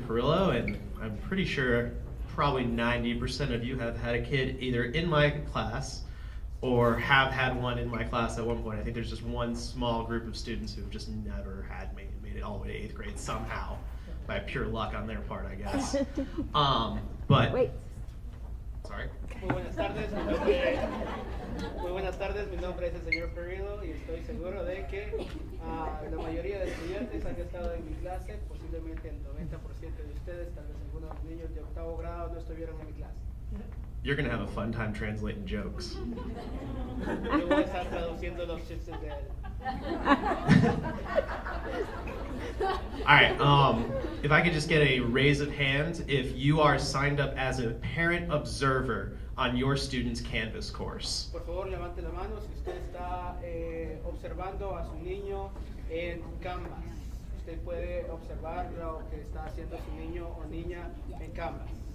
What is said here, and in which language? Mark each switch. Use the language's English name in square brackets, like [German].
[English] Perillo, and I'm pretty sure probably 90% of you have had a kid either in my class or have had one in my class at one point. I think there's just one small group of students who've just never had made it all the way to 8th grade somehow, by pure luck on their part, I guess. But Wait. sorry. [Spanish] Muy buenas tardes, mi nombre es el señor Perillo y estoy seguro de que la mayoría de estudiantes han estado en mi clase, posiblemente el 90% de ustedes, tal vez algunos niños de 8º grado no estuvieron en mi clase. [English] You're gonna have a fun time translating jokes. [Spanish] Yo voy a estar traduciendo los chistes de él. [English] All right, if I could just get a raise of hands if you are signed up as a parent observer on your student's Canvas course. [Spanish] Por favor, levante la mano si usted está observando a su niño en Canvas. Usted puede observar lo que está haciendo su niño o niña en Canvas.